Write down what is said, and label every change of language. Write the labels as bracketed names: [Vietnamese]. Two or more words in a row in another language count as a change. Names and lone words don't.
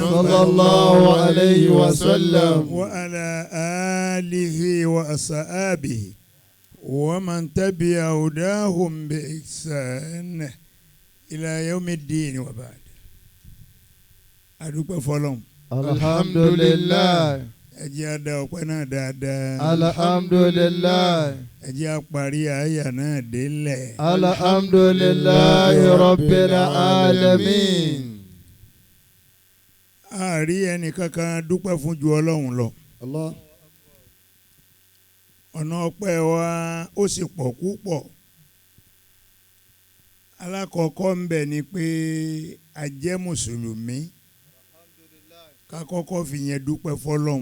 [Arabic] صلى الله عليه وسلم وعلى آله وأصحابه ومن تبع هداهم بإحسان إلى يوم الدين وبعد. أدوك فلوم الحمد لله. [Yoruba] ẹjẹ́ á dá ọpẹ́ náà dáadáa. alhamdulillah. ẹjẹ́ á parí àyà náà délẹ̀. [Arabic] الحمد لله رب العالمين. [Yoruba] a rí ẹnìkankan dúpẹ́ fún ju Ọlọ́run lọ. Allah. ọ̀nà ọpẹ́ wa ó sì pọ̀ púpọ̀. alákọ̀ọ́kọ́ ń bẹ ni pé a jẹ́ mùsùlùmí ká kọ́kọ́ fi yẹn dúpẹ́ fọ́lọ́run.